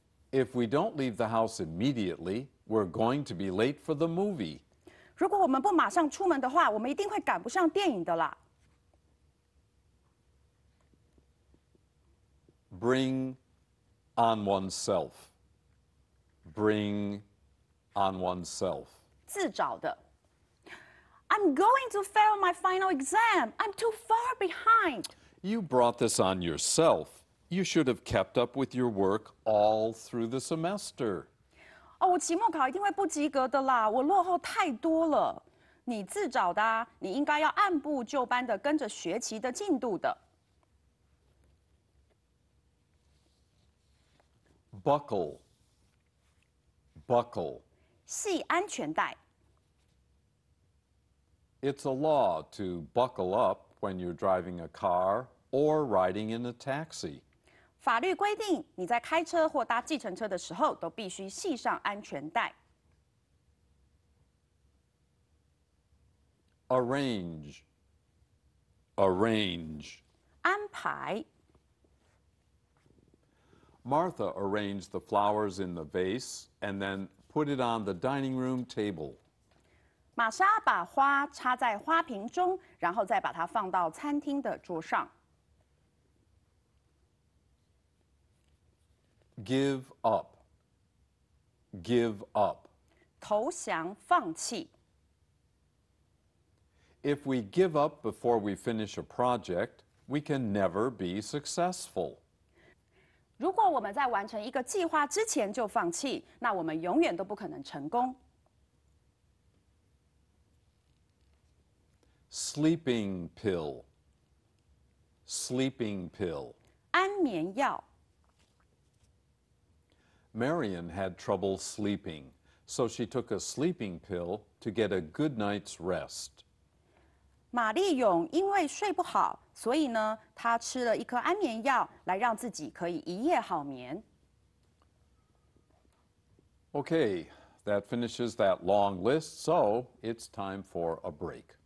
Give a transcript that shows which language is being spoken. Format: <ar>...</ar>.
<en>If we don't leave the house immediately, we're going to be late for the movie.</en> <zh>如果我们不马上出门的话，我们一定会赶不上电影的啦。</zh> <en>Bring on oneself. Bring on oneself.</en> <zh>自找的。</zh> <en>I'm going to fail my final exam. I'm too far behind. You brought this on yourself. You should have kept up with your work all through the semester.</en> <zh>哦，我期末考一定会不及格的啦，我落后太多了。你自找的啊，你应该要按部就班的跟着学期的进度的。</zh> <en>Buckle. Buckle.</en> <zh>系安全带。</zh> <en>It's a law to buckle up when you're driving a car or riding in a taxi.</en> <zh>法律规定，你在开车或搭计程车的时候，都必须系上安全带。</zh> <en>Arrange. Arrange.</en> <zh>安排。</zh> <en>Martha arranged the flowers in the vase and then put it on the dining room table.</en> <zh>玛莎把花插在花瓶中，然后再把它放到餐厅的桌上。</zh> <en>Give up. Give up.</en> <zh>投降，放弃。</zh> <en>If we give up before we finish a project, we can never be successful.</en> <zh>如果我们在完成一个计划之前就放弃，那我们永远都不可能成功。</zh> <en>Sleeping pill. Sleeping pill.</en> <zh>安眠药。</zh> <en>Marion had trouble sleeping, so she took a sleeping pill to get a good night's rest.</en> <zh>玛丽勇因为睡不好，所以呢，她吃了一颗安眠药，来让自己可以一夜好眠。</zh> <en>Okay, that finishes that long list, so it's time for a break.</en>